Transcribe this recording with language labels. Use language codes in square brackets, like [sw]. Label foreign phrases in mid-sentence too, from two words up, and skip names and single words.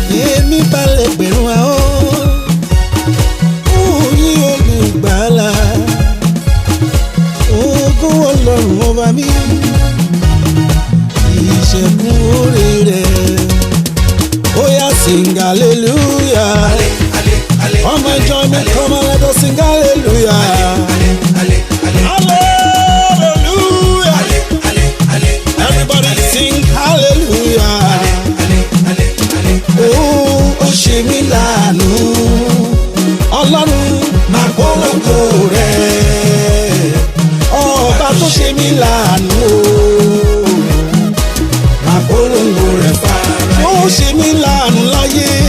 [yo] Èmi balẹ̀ gbẹ̀rún ahọ́n. Mo yìn Olùgbàlà. Ògo Ọlọ́run ọba mi. Ìṣẹ́gun orí rẹ̀. Ó yá, [en] sing hallelujah. Ale, ale, ale, Come and ale, join me, ale. come and let us sing hallelujah. Ale, ale, ale, ale. Hallelujah. Ale, ale, ale, Everybody ale. sing hallelujah. Ale, ale, ale, ale. [yo] Ó, ó ṣe mí láàánú. Ọlọ́run, Máa polongo rẹ̀. ọba tó ṣe mí láàánú. Máa polongo rẹ̀ fáráyé. Ó ṣe mí láàánú láyé.